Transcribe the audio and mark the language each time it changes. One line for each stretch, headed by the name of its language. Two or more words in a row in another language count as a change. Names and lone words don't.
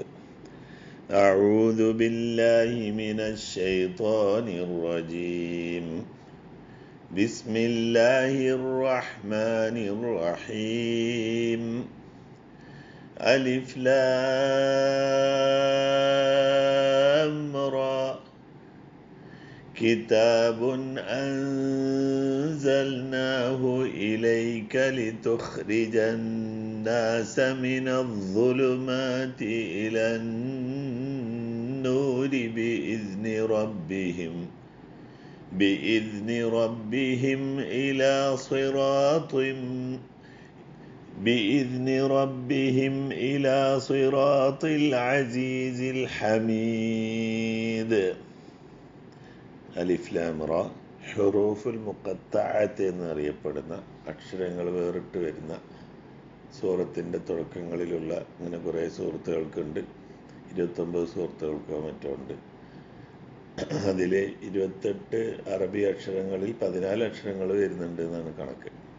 Arabic: أعوذ بالله من الشيطان الرجيم. بسم الله الرحمن الرحيم. ألف لام را. كتاب أنزلناه إليك لتخرج الناس من الظلمات إلى النور بإذن ربهم إلى صراط العزيز الحميد. ألف لام را حروف المقطعات
Malayalam: എന്നറിയപ്പെടുന്ന അക്ഷരങ്ങൾ വേറിട്ട് വരുന്ന സൂറത്തിൻ്റെ തുടക്കങ്ങളിലുള്ള ഇങ്ങനെ കുറേ സൂറത്തുകൾക്കുണ്ട്. 29 സൂറത്തുകൾക്കോ മറ്റോ ഉണ്ട്. അതിൽ 28 അറബി അക്ഷരങ്ങളിൽ 14 അക്ഷരങ്ങൾ വരുന്നുണ്ട് എന്നാണ് കണക്ക്.